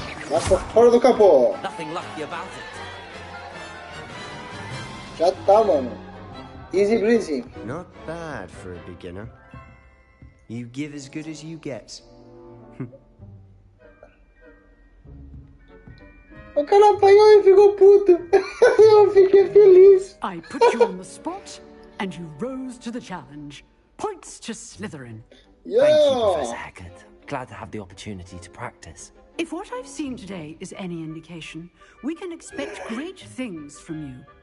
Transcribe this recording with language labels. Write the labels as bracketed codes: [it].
[pt] Vai pra fora do capô. [en] Nothing lucky about it. [pt] Já tá, mano. [en] Easy breezy. Not bad for a beginner. You give as good as you get. [pt] O cara apanhou e ficou puto. Eu fiquei feliz. [en] I put you on the spot, and you rose to the challenge. Points to Slytherin. Yeah. Thank you, Professor Hecat. Glad to have the opportunity to practice. If what I've seen today is any indication, we can expect great things from you.